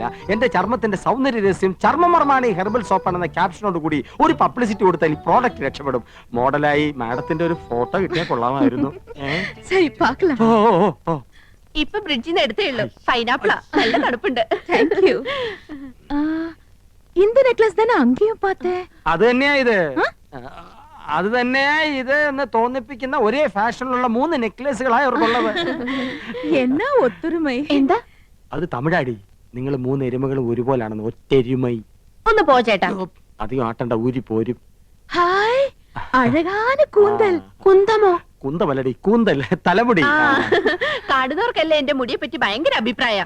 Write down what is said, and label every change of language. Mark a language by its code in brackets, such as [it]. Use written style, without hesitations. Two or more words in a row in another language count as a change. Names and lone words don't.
[ml] എന്റെ ചർമ്മത്തിന്റെ സൗന്ദര്യ രഹസ്യം ചർമ്മമർമാണി [en] herbal soap [ml] ആണെന്ന ക്യാപ്ഷനോട് കൂടി ഒരു പബ്ലിസിറ്റി കൊടുത്താൽ ഈ പ്രോഡക്റ്റ് രക്ഷപ്പെടും. മോഡലായി മാഡത്തിന്റെ ഒരു ഫോട്ടോ കിട്ടിയാൽ കൊള്ളാമായിരുന്നു. ശരി, പാக்கலாம். ഓ ഓ, ഓ. ഇപ്പൊ ബ്രിഡ്ജിൽ നിന്ന് എടുത്തേ ഉള്ളൂ. പൈനാപ്പിളാ, നല്ല തണുപ്പുണ്ട്. [en] thank you. [ta] இந்த நெக்லஸ் தானே அங்கேயும் பார்த்தேன். [ml] അത് തന്നെയാ ഇത്. അത് തന്നെയാ ഇത് എന്ന് തോന്നിപ്പിക്കുന്ന ഒരേ ഫാഷനിലുള്ള 3 നെക്ലേസുകളായി അവർക്കുള്ളത്. [ta] என்ன ஒத்துரிமை? [ml] എന്താ? അത് തമിഴാടി. നിങ്ങൾ 3 എരുമകളും ഒരുപോലാണെന്ന്. ഒറ്റെരുമൈ. ഒന്ന് പോ ചേട്ടാ. അധികം ആട്ടണ്ട, ഊരി പോരും. ഹായ്, [ta] அழகான கூந்தல். [ml] കുന്തമോ? കുന്തമല്ലടി കൂന്തൽ തലമുടി. കാണുന്നവർക്കല്ലേ എന്റെ മുടിയെ പറ്റി ഭയങ്കര അഭിപ്രായ.